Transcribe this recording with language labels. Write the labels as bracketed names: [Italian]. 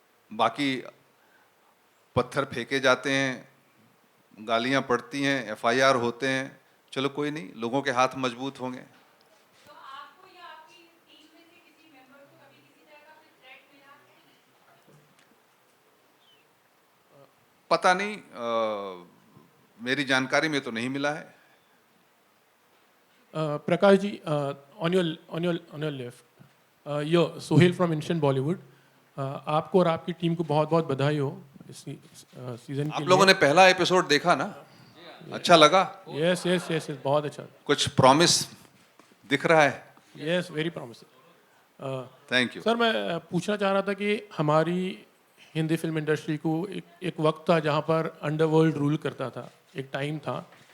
[Hindi] बाकी पत्थर फेंके जाते हैं, गालियां पड़ती हैं, एफआईआर होते हैं, चलो कोई नहीं, लोगों के हाथ मजबूत होंगे। तो आपको या आपकी टीम में से किसी मेंबर को कभी किसी तरह का कोई थ्रेट मिला है? पता नहीं, मेरी जानकारी में तो नहीं मिला है। [English] Prakash ji, on your left, yo Sohail from Instant Bollywood. [Hindi] आपको और आपकी टीम को बहुत बहुत बधाई हो इस सीजन के आप लिए। लोगों ने पहला एपिसोड देखा ना? अच्छा लगा? [English] yes yes yes [Hindi] बहुत अच्छा। कुछ प्रॉमिस दिख रहा है? [English] Yes very promising. Thank you. [Hindi] Sir मैं पूछना चाह रहा था कि हमारी हिंदी फिल्म इंडस्ट्री को एक वक्त था जहाँ पर अंडरवर्ल्ड रूल करता था, एक टाइम था।